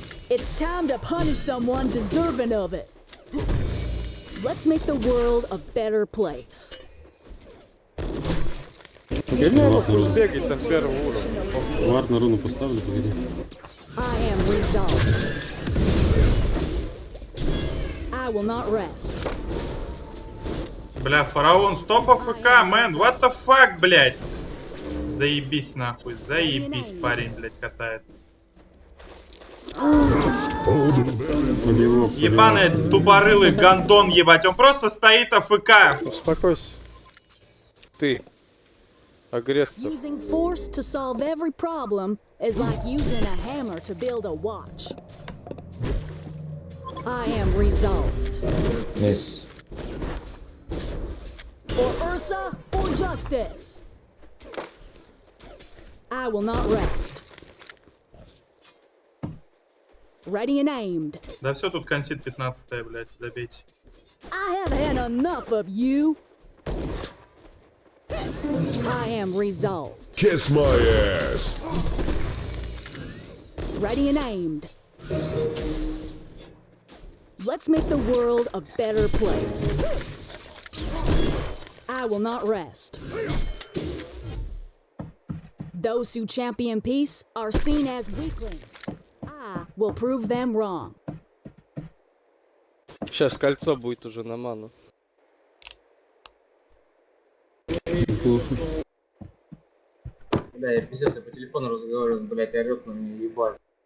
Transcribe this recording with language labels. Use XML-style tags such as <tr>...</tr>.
<en>It's time to punish someone deserving of it. Let's make the world a better place.</en> <ru>Бегать там первого уровня. Вард на руну поставлю, погоди.</ru> <en>I am resolved. I will not rest.</en> <ru>Бля, фараон, стоп АФК, мэн,</ru> <en>what the fuck,</en> <ru>блядь. Заебись нахуй, заебись, парень, блядь, катает. Ебаный тупорылый гандон, ебать, он просто стоит АФК. Успокойся. Ты. Агрессор.</ru> <en>Using force to solve every problem is like using a hammer to build a watch. I am resolved. Yes. For Ursa, for justice. I will not rest. Ready and aimed.</en> <ru>Да все, тут консит 15-е, блядь, забейте.</ru> <en>I have had enough of you. I am resolved. Kiss my ass. Ready and aimed. Let's make the world a better place. I will not rest. Those who champion peace are seen as weaklings. I will prove them wrong.</en> <ru>Сейчас кольцо будет уже на ману. Да, я пиздец, я по телефону разговариваю, блядь, орёт на меня, ебать.</ru>